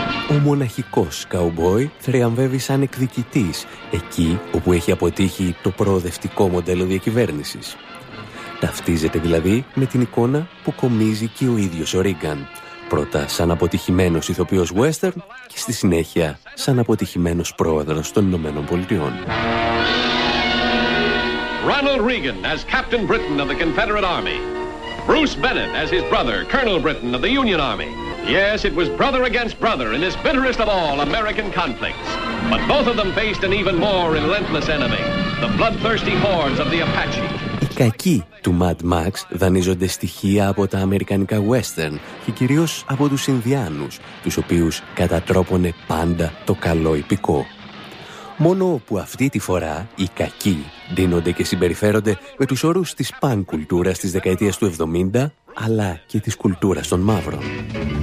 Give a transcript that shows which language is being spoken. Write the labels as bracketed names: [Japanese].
[Greek] Ο μοναχικός καουμπόι θριαμβεύει σαν εκδικητής εκεί όπου έχει αποτύχει το προοδευτικό μοντέλο διακυβέρνησης. Ταυτίζεται δηλαδή με την εικόνα που κομίζει και ο ίδιος ο Ρίγκαν. Πρώτα σαν αποτυχημένος ηθοποιός western και στη συνέχεια σαν αποτυχημένος πρόεδρος των Ηνωμένων Πολιτειών. [English] Ρόναλντ Ρίγκαν ως Captain Britain of the Confederate Army. Bruce Bennett ως his brother, Colonel Britain of the Union Army. Yes, it was brother against brother in this bitterest of all American conflicts. But both of them faced an even more relentless enemy, the bloodthirsty hordes of the Apache. [Greek] Οι κακοί του Mad Max δανείζονται στοιχεία από τα αμερικανικά western και κυρίως από τους Ινδιάνους, τους οποίους κατατρόπωνε πάντα το καλό υπηκό. Μόνο που αυτή τη φορά οι κακοί ντύνονται και συμπεριφέρονται με τους όρους της punk κουλτούρας της δεκαετίας του 70, αλλά και της κουλτούρας των μαύρων.